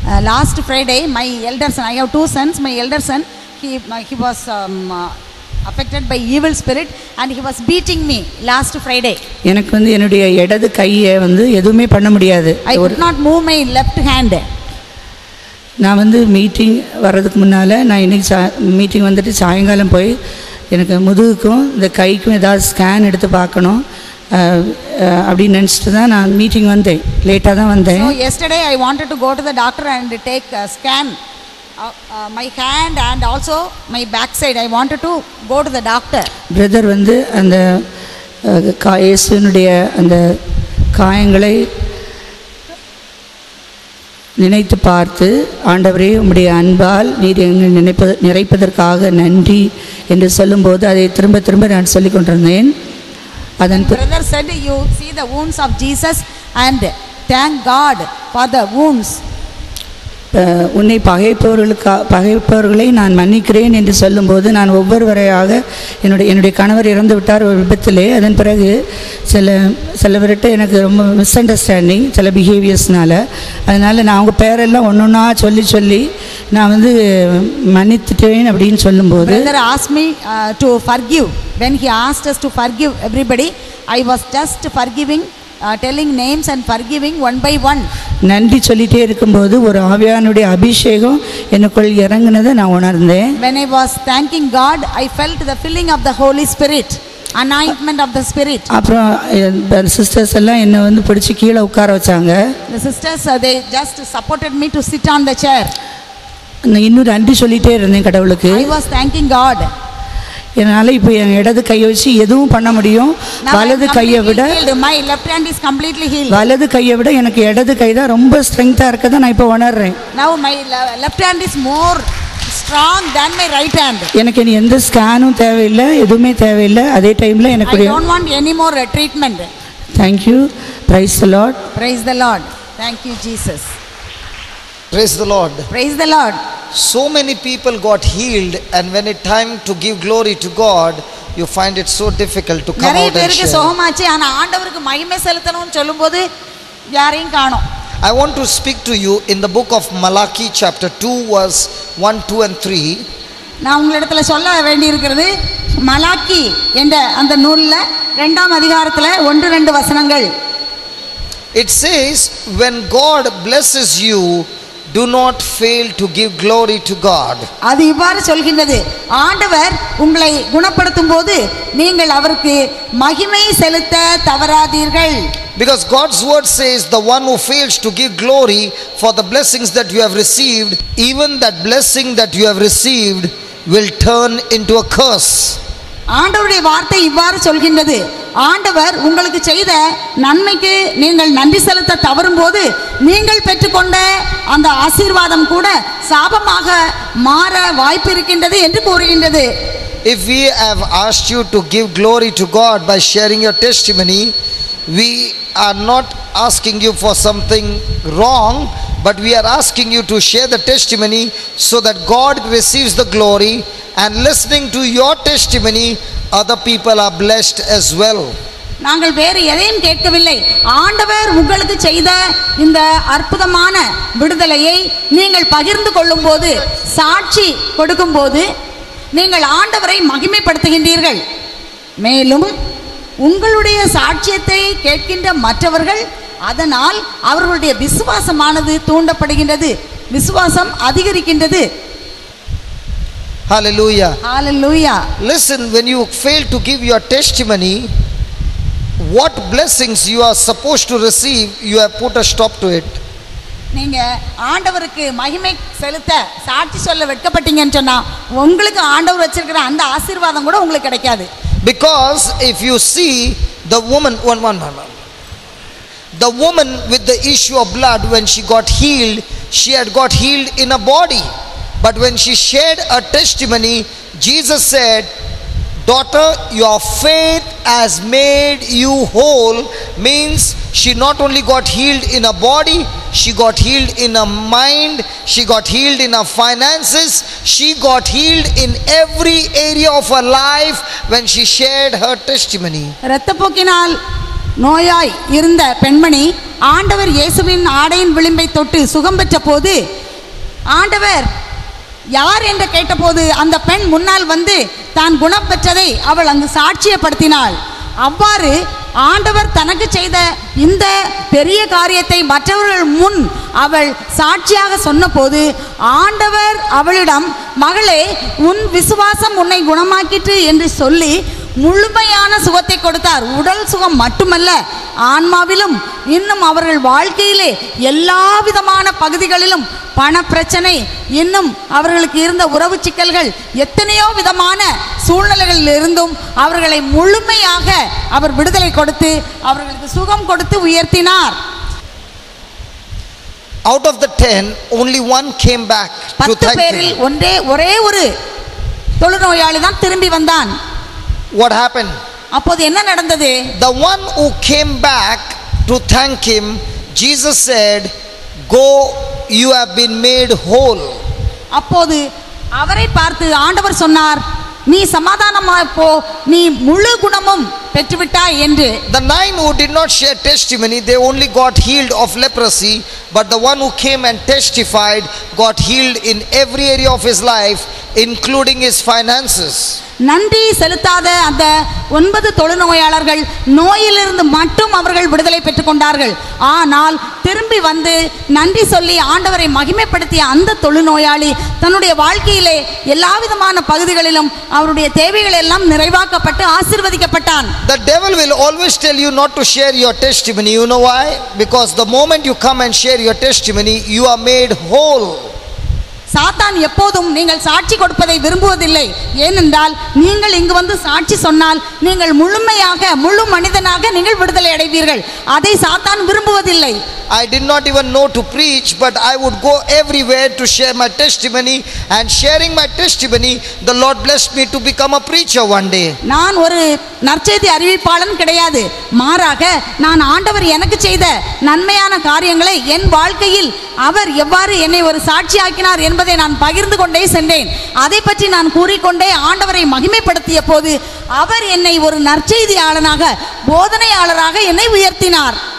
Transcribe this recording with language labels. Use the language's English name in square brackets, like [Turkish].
[English] Last Friday my elder son, I have 2 sons, my elder son he was affected by evil spirit and he was beating me last Friday. [Tamil] எனக்கு வந்து என்னுடைய இடது கையை வந்து எதுவுமே பண்ண முடியாது. [English] I could not move my left hand. [Tamil] நான் வந்து மீட்டிங் வர்றதுக்கு முன்னால் நான் இன்றைக்கி மீட்டிங் வந்துட்டு சாயங்காலம் போய் எனக்கு முதுகுக்கும் இந்த கைக்கும் ஏதாவது ஸ்கேன் எடுத்து பார்க்கணும் அப்படின்னு நினச்சிட்டு தான் நான் மீட்டிங் வந்தேன். லேட்டாக தான் வந்தேன். [English] So yesterday I wanted to go to the doctor and take a scan my hand and also my backside. I wanted to go to the doctor. [Tamil] Brother வந்து அந்த இயேசுவினுடைய அந்த காயங்களை நினைத்து பார்த்து, ஆண்டவரே உம்முடைய அன்பால் நீர் எங்கள் நிறைப்பதற்காக நன்றி என்று சொல்லும்போது அதை திரும்ப திரும்ப நான் சொல்லிக் கொண்டிருந்தேன். அதன் [English] brother said you see the wounds of Jesus and thank God for the wounds. [Tamil] உன்னை பகைப்பவர்களை நான் மன்னிக்கிறேன் என்று சொல்லும்போது நான் ஒவ்வொருவரையாக என்னுடைய கணவர் இறந்து விட்டார் ஒரு விபத்திலே. அதன் பிறகு சிலவர்கிட்ட எனக்கு ரொம்ப மிஸ் அண்டர்ஸ்டாண்டிங் சில பிஹேவியர்ஸ்னால, அதனால் நான் அவங்க பேரெல்லாம் ஒன்றா சொல்லி நான் வந்து மன்னித்துட்டேன் அப்படின்னு சொல்லும்போது [English] brother asked me to forgive. When he asked us to forgive everybody, I was just forgiving, telling names and forgiving one by one. [Tamil] நன்றி சொல்லிட்டே இருக்கும்போது ஒரு ஆவியானுடைய அபிஷேகம் எனக்குள் இறங்குனதை நான் உணர்ந்தேன். [English] When I was thanking God, I felt the filling of the Holy Spirit, anointment of the Spirit. [Tamil] அப்புறம் சிஸ்டர்ஸ் எல்லாம் என்னை வந்து பிடிச்சி கீழே உட்கார வச்சாங்க. [English] The sisters they just supported me to sit on the chair. [Tamil] நான் இன்னும் நன்றி சொல்லிட்டே இருந்தேன் கடவுளுக்கு. [English] I was thanking God. [Tamil] என்னால் இப்போ என் இடது கையை வச்சு எதுவும் பண்ண முடியும். வலது கையை விட [English] my left hand is completely healed. [Tamil] வலது கையை விட எனக்கு இடது கை தான் ரொம்ப ஸ்ட்ரெங்தா இருக்கதை நான் இப்போ உணர்றேன். [English] Now my left hand is more strong than my right hand. [Tamil] எனக்கு இனி எந்த ஸ்கேனும் தேவையில்லை, எதுவுமே தேவையில்லை. அதே டைம்ல எனக்கு [English] I don't want any more treatment. Thank you. Praise the Lord. Praise the Lord. Thank you Jesus. Praise the Lord. Praise the Lord. So many people got healed, and when it time to give glory to God, you find it so difficult to come [Tamil] நிறைய [English] out and [Tamil] பேருக்கு [English] share. [Tamil] சோகமாச்சு, ஆனா ஆண்டவருக்கு மகிமை செலுத்தணும்னு சொல்லும்போது யாரையும் காணோம். [English] I want to speak to you in the book of Malachi chapter 2 verse 1, 2 and 3. [Tamil] நான் உங்களிடத்துல சொல்ல வேண்டியிருக்கிறது மலாக்கி என்ற அந்த நூல்ல 2ஆம் அதிகாரத்துல 1-2 வசனங்கள். [English] It says, when God blesses you, do not fail to give glory to God. [Tamil] அது இவ்வாறு சொல்கின்றது, ஆண்டவர் உங்களை குணப்படுத்தும் போது நீங்கள் அவருக்கு மகிமை செலுத்த தவறாதீர்கள். [English] Because God's word says, the one who fails to give glory for the blessings that you have received, even that blessing that you have received will turn into a curse. [Tamil] ஆண்டவருடைய வார்த்தை இவ்வாறு சொல்கின்றது, ஆண்டவர் உங்களுக்கு செய்த நன்மைக்கு நீங்கள் நன்றி செலுத்த தவறும் போது நீங்கள் பெற்றுக்கொண்ட அந்த ஆசீர்வாதம் கூட சாபமாக மாற வாய்ப்பு இருக்கின்றது என்று கூறுகின்றது. [English] If we have asked you to give glory to God by sharing your testimony, we are not asking you for something wrong, but we are asking you to share the testimony so that God receives the glory, and listening to your testimony other people are blessed as well. [Tamil] நாங்கள் வேறு எதையும் கேட்கவில்லை, ஆண்டவர் உங்களுக்கு செய்த இந்த அற்புதமான விடுதலையை நீங்கள் பகிர்ந்து கொள்ளும் போது, சாட்சி கொடுக்கும் போது நீங்கள் ஆண்டவரை மகிமைப்படுத்துகின்றீர்கள். மேலும் உங்களுடைய சாட்சியத்தை கேட்கின்ற மற்றவர்கள் அதனால் அவர்களுடைய விசுவாசமானது தூண்டப்படுகின்றது, விசுவாசம் அதிகரிக்கின்றது. [English] Hallelujah. Hallelujah. Listen, when you fail to give your testimony, what blessings you are supposed to receive, you have put a stop to it. [Tamil] நீங்க ஆண்டவருக்கு மகிமை செலுத்த சாட்சி சொல்ல வெட்கப்பட்டீங்கன்னு சொன்னா உங்களுக்கு ஆண்டவர் வச்சிருக்கிற அந்த ஆசீர்வாதம் கூட உங்களுக்கு கிடைக்காது. [English] Because if you see the woman, the woman with the issue of blood, when she got healed, she had got healed in a body. But when she shared her testimony, Jesus said, daughter, your faith has made you whole means she not only got healed in her body, she got healed in her mind, she got healed in her finances, she got healed in every area of her life when she shared her testimony. [Tamil] இரத்தப்போக்கினால் நோயாய் இருந்த பெண்மணி ஆண்டவர் இயேசுவின் ஆடையின் விளிம்பை தொட்டு சுகம் பெற்ற போது ஆண்டவர் யார் என்று கேட்டபோது அந்த பெண் முன்னால் வந்து தான் குணம் பெற்றதை அவள் அங்கு சாட்சியப்படுத்தினாள். அவ்வாறு ஆண்டவர் தனக்கு செய்த இந்த பெரிய காரியத்தை மற்றவர்கள் முன் அவள் சாட்சியாக சொன்னபோது ஆண்டவர் அவளிடம், மகளே, உன் விசுவாசம் உன்னை குணமாக்கிற்று என்று சொல்லி முழுமையான சுகத்தை கொடுத்தார். உடல் சுகம் மட்டுமல்ல, ஆன்மாவிலும் இன்னும் அவர்கள் வாழ்க்கையிலே எல்லா விதமான பகுதிகளிலும் பண பிரச்சனை, இன்னும் அவர்களுக்கு இருந்த உறவு சிக்கல்கள், எத்தனையோ விதமான சூழ்நிலைகளில் இருந்தும் அவர்களை முழுமையாக அவர் விடுதலை கொடுத்து அவர்களுக்கு சுகம் கொடுத்து உயர்த்தினார். [English] Out of the 10, only one came back to [Tamil] 10 [English] thank [Tamil] பேரில் [English] him. [Tamil] ஒரே ஒரு தொழுநோயாளி தான் திரும்பி வந்தான். [English] What happened? [Tamil] அப்போது என்ன நடந்தது? [English] The one who came back to thank him, Jesus said, "Go, you have been made whole." [Tamil] அப்போது அவரை பார்த்து ஆண்டவர் சொன்னார், நீ சமாதானமாய் போ, நீ முழு குணமும் பெற்றுவிட்டாய் என்று. [English] The 9 who did not share testimony, they only got healed of leprosy, but the one who came and testified got healed in every area of his life, including his finances. [Tamil] நன்றி செலுத்தாத அந்த 9 தொழுநோயாளர்கள் நோயிலிருந்து மட்டும் அவர்கள் விடுதலை பெற்றுக் கொண்டார்கள். ஆனால் திரும்பி வந்து நன்றி சொல்லி ஆண்டவரை மகிமைப்படுத்திய அந்த தொழுநோயாளி தன்னுடைய வாழ்க்கையிலே எல்லா விதமான பகுதிகளிலும் அவருடைய தேவைகள் எல்லாம் நிறைவாக்கப்பட்டு ஆசீர்வதிக்கப்பட்டான். [English] The devil will always tell you not to share your testimony. You know why? Because the moment you come and share your testimony, you are made whole. [Tamil] சாத்தான் எப்போதும் நீங்கள் சாட்சி கொடுப்பதை விரும்புவதில்லை. ஏனென்றால் நீங்கள் இங்கு வந்து சாட்சி சொன்னால் நீங்கள் முழுமையாக முழு மனிதனாக நீங்கள் விடுதலை அடைவீர்கள். அதை சாத்தான் விரும்புவதில்லை. [English] I did not even know to preach, but I would go everywhere to share my testimony, and sharing my testimony, the Lord blessed me to become a preacher one day. [Tamil] நான் ஒரு நற்செய்தி அறிவிப்பாளன் கிடையாது. மாறாக நான் ஆண்டவர் எனக்கு செய்த நன்மையான காரியங்களை என் வாழ்க்கையில் அவர் எவ்வாறு என்னை ஒரு சாட்சியாக்கினார் என்பதை நான் பகிர்ந்து கொண்டே சென்றேன். அதை பற்றி நான் கூறிக்கொண்டே ஆண்டவரை மகிமைப்படுத்திய போது அவர் என்னை ஒரு நற்செய்தியாளனாக, போதனையாளராக என்னை உயர்த்தினார்.